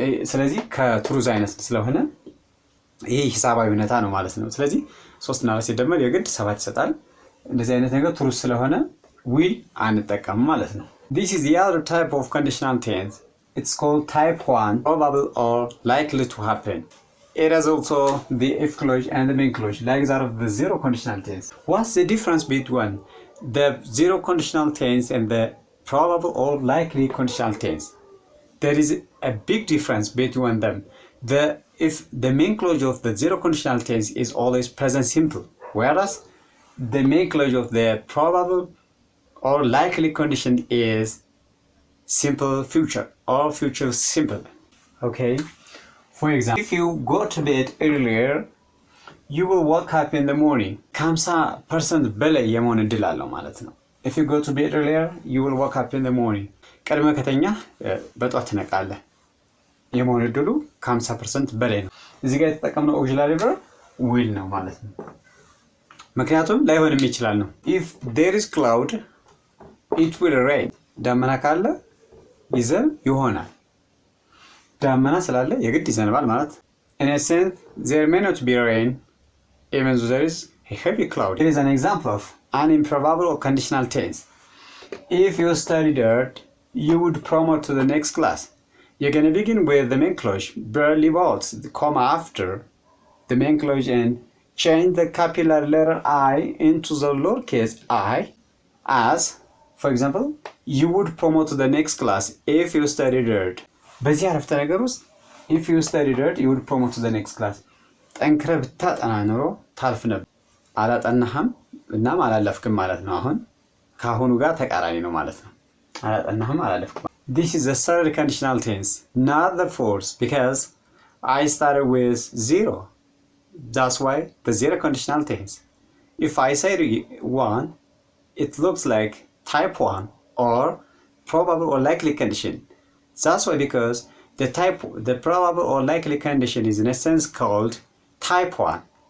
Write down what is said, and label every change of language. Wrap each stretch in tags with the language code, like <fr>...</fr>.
<am>ስለዚህ ከትሩዝ አይነት ስለሆነ ይሄ ሂሳባዊ እውነታ ነው ማለት ነው። ስለዚህ 3 እና 4 ሲደመር የግድ 7 ይሰጣል። እንደዚህ አይነት ነገር ትሩዝ ስለሆነ will አንጠቀም ማለት ነው።</am> <en>This is the other type of conditional tense. It's called type 1, probable or likely to happen. It is also the if clause and the main clause, like that of the zero conditional tense. What's the difference between the zero conditional tense and the probable or likely conditional tense? There is a big difference between them. If the main clause of the zero conditional tense is always present simple, whereas the main clause of the probable or likely condition is simple future or future simple. Okay, for example, if you go to bed earlier you will wake up in the morning.</en> <am>50% በላይ የመሆን እድል አለው ማለት ነው።</am> <en>if you go to bed earlier you will wake up in the morning.</en> <am>ቀድመ ከተኛ በጧት ትነቃለህ። የመሆን እድሉ 50% በላይ ነው። እዚህ ጋር የተጠቀምነው auxiliary verb will ነው ማለት ነው። ምክንያቱም ላይሆንም ይችላል ነው።</am> <en>if there is cloud it will rain.</en> <am>ዳመና ካለ ይዘንብ ይሆናል። ዳመና ስላለ የግድ ይዘንባል ማለት።</am> <en>in a sense there may not be rain even though there is a heavy cloud. It is an example of an improbable or conditional tense. If you studied art you would promote to the next class. You're going to begin with the main clause, barely vaults the comma after the main clause and change the capital letter I into the lowercase I as, for example, you would promote to the next class if you studied art.</en> <am>በዚህ አረፍተ ነገር ውስጥ</am> <en>if you studied art you would promote to the next class.</en> <am>ጠንክረ ብታጠና ኖሮ ታልፍ ነበር። አላጠናህም እናም አላለፍክም ማለት ነው። አሁን ከአሁኑ ጋር ተቃራኒ ነው ማለት ነው። አላጠናህም አላለፍክም።</am> <en>This is the third conditional tense, not the fourth, because I started with 0. That's why the zero conditional tense. If I say 1, it looks like type 1 or probable or likely condition. That's why because the probable or likely condition is in a sense called type 1.</en>